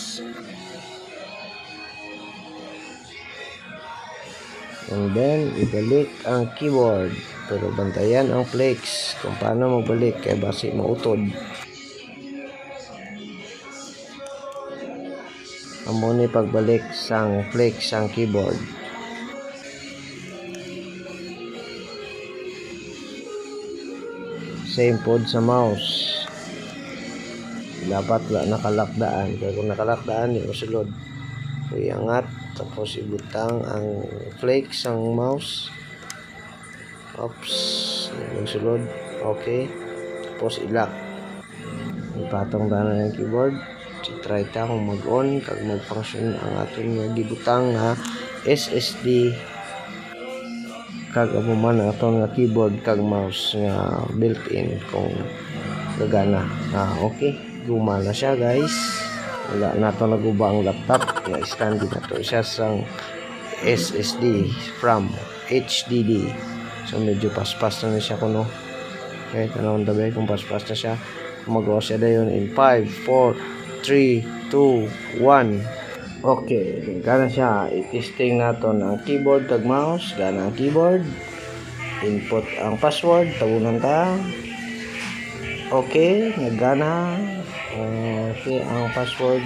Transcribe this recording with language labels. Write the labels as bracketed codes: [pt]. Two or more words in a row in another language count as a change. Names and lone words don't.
[en] And then [tl] ibalik ang keyboard, pero bantayan ang flex kung paano [hil] magbalik kay basi mautod. amo ni pagbalik sang flex sang keyboard. Same pod sa mouse, dapat nakalakdaan, kaya kung nakalakdaan yung sulod iangat tapos ibutang ang flex ang mouse. [tl] Oops, yung sulod. Okay, tapos ilock, ipatong na yung keyboard. [hil] Try ta kung mag-on kag mag-function ang aton nga gibutang nga SSD kag amo man aton nga keyboard kag mouse nga built-in kung gagana. [tl] Okay, gumana siya guys. [hil] Wala na to naguba ang laptop nga standard na to siya sang SSD from HDD. So medyo paspas na siya kuno. Okay, tanawon tabi kung paspas na siya. Magawa siya dayon in 5, 4, 3, 2, 1. Okay, gana siya. I-testing naton ang keyboard kag mouse. Gana ang keyboard. Input ang password. Tabunan ta. Okay, nagana. Okay, ang password.